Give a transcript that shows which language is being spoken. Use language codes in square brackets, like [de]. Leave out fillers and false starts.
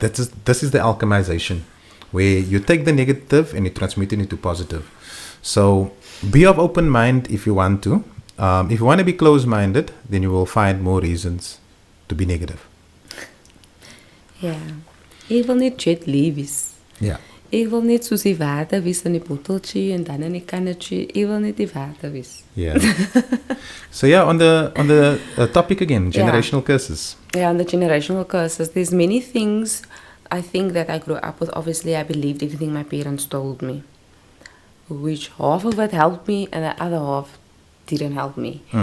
[en] This is the alchemization, where you take the negative and you transmit it into positive. So be of open mind if you want to. If you want to be closed-minded, then you will find more reasons to be negative. [af] Ja. Ek wil net jet leavies. Ja. Ek wil net soos die water wees in die botteltjie en dan in die kannetjie. Ek wil net die water wees. [en] Yeah. So yeah, on the topic again, generational curses. Yeah, on the generational curses, there's many things I think that I grew up with. Obviously, I believed everything my parents told me, which half of it helped me and the other half didn't help me.